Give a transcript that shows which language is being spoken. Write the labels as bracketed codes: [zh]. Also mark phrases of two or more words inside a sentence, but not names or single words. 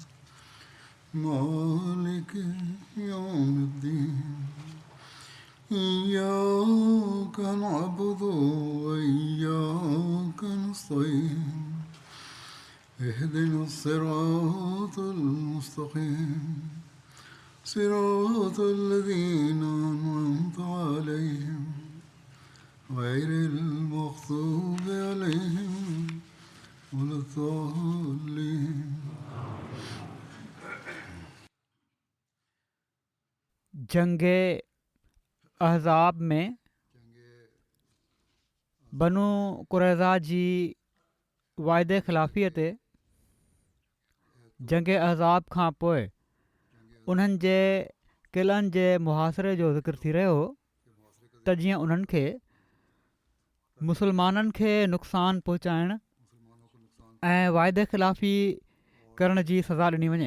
[ar] مالك يوم الدين إياك نعبد وإياك نستعين اهدنا الصراط المستقيم صراط الذين أنعمت عليهم غير المغضوب عليهم ولا الضالين. [sd] जंगे अहज़ाब में बनू कुरैज़ा जी वाइदे ख़िलाफ़ीअ ते जंगे अहज़ाब खां पोइ उन्हनि जे क़िलनि जे मुहासिरे जो ज़िक्र थी रहियो त जीअं उन्हनि खे मुसलमाननि खे नुक़सानु पहुचाइण ऐं वाइदे ख़िलाफ़ी करण जी सज़ा ॾिनी वञे।